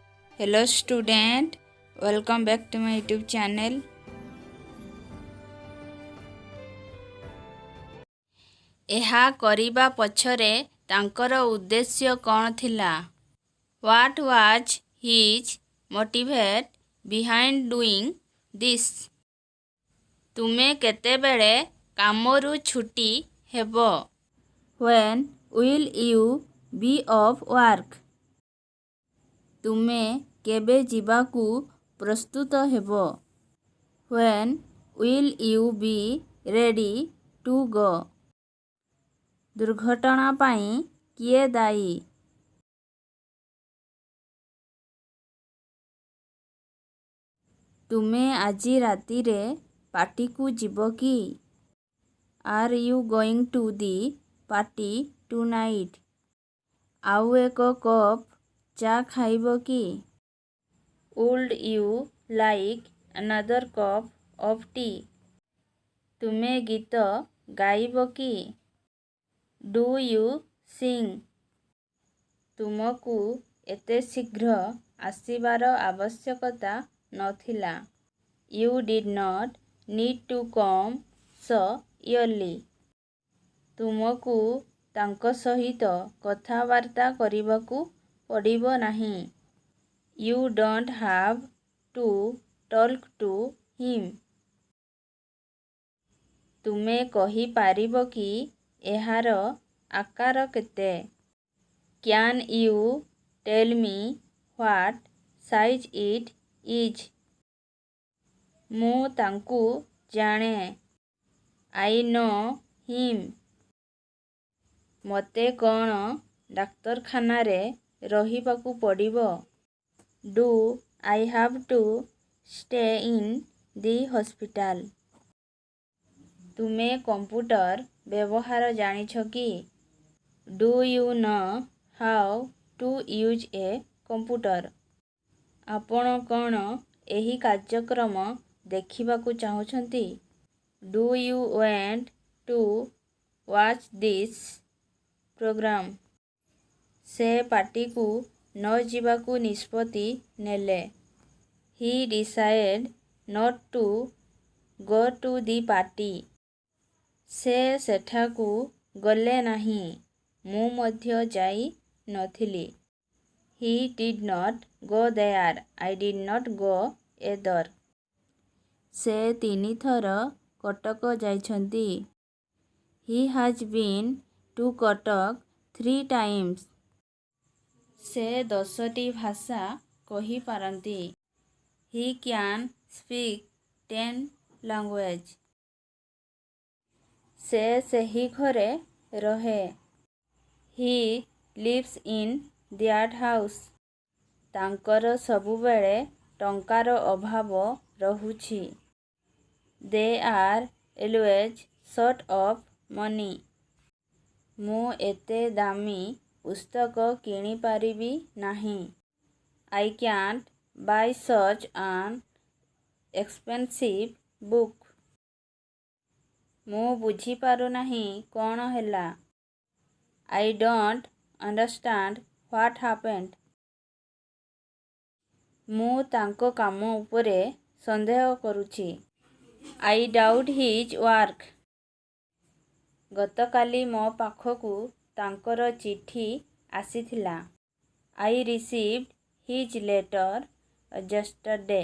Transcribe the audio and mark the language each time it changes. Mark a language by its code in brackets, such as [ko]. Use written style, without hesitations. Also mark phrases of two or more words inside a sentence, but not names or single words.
[en] Hello student, welcome back to my YouTube channel. [or] ଏହା କରିବା ପଛରେ ତାଙ୍କର ଉଦ୍ଦେଶ୍ୟ କ'ଣ ଥିଲା? [en] What was his motivate behind doing this? [or] ତୁମେ କେତେବେଳେ କାମରୁ ଛୁଟି ହେବ? [en] When will you be off work? [or] ତୁମେ କେବେ ଯିବାକୁ ପ୍ରସ୍ତୁତ ହେବ? [en] When will you be ready to go? [or] ଦୁର୍ଘଟଣା ପାଇଁ କିଏ ଦାୟୀ? ତୁମେ ଆଜି ରାତିରେ ପାର୍ଟିକୁ ଯିବ କି? [en] Are you going to the party tonight? [or] ଆଉ ଏକ କପ୍ ଚା ଖାଇବ କି? [en] Would you like another cup of tea? [or] ତୁମେ ଗୀତ ଗାଇବ କି? [en] Do you sing? [or] ତୁମକୁ ଏତେ ଶୀଘ୍ର ଆସିବାର ଆବଶ୍ୟକତା ନଥିଲା. [en] You did not need to come so early. [or] ତୁମକୁ ତାଙ୍କ ସହିତ କଥାବାର୍ତ୍ତା କରିବାକୁ ପଡ଼ିବ ନାହିଁ. [en] You don't have to talk to him. [or] ତୁମେ କହିପାରିବ କି ଏହାର ଆକାର କେତେ? [en] Can you tell me what size it is? [or] ମୁଁ ତାଙ୍କୁ ଜାଣେ. [en] I know him. [or] ମୋତେ କ'ଣ ଡାକ୍ତରଖାନାରେ ରହିବାକୁ ପଡ଼ିବ? [en] Do I have to stay in the hospital? [or] ତୁମେ କମ୍ପ୍ୟୁଟର ବ୍ୟବହାର ଜାଣିଛ କି? [en] Do you know how to use a computer? [or] ଆପଣ କ'ଣ ଏହି କାର୍ଯ୍ୟକ୍ରମ ଦେଖିବାକୁ ଚାହୁଁଛନ୍ତି? [en] Do you want to watch this program? [or] ସେ ପାର୍ଟିକୁ ନ ଯିବାକୁ ନିଷ୍ପତ୍ତି ନେଲେ. [en] He decided not to go to the party. [or] ସେ ସେଠାକୁ ଗଲେ ନାହିଁ. ମୁଁ ମଧ୍ୟ ଯାଇ ନଥିଲି. [en] He did not go there. I did not go either. [or] ସେ 3 ଥର କଟକ ଯାଇଛନ୍ତି. [en] He has been to Kotak 3 times. [or] ସେ 10ଟି ଭାଷା କହିପାରନ୍ତି. [en] He can speak 10 languages. [or] ସେ ସେହି ଘରେ ରହେ. [en] He lives in that house. [or] ତାଙ୍କର ସବୁବେଳେ ଟଙ୍କାର ଅଭାବ ରହୁଛି. [en] They are always short of money. [or] ମୁଁ ଏତେ ଦାମୀ ପୁସ୍ତକ କିଣିପାରିବି ନାହିଁ. [en] I can't buy such an expensive book. [or] ମୁଁ ବୁଝିପାରୁନାହିଁ କ'ଣ ହେଲା. [en] I don't understand what happened. [or] ମୁଁ ତାଙ୍କ କାମ ଉପରେ ସନ୍ଦେହ କରୁଛି. [en] I doubt his work. [or] ଗତକାଲି ମୋ ପାଖକୁ ତାଙ୍କର ଚିଠି ଆସିଥିଲା. [en] I received his letter yesterday.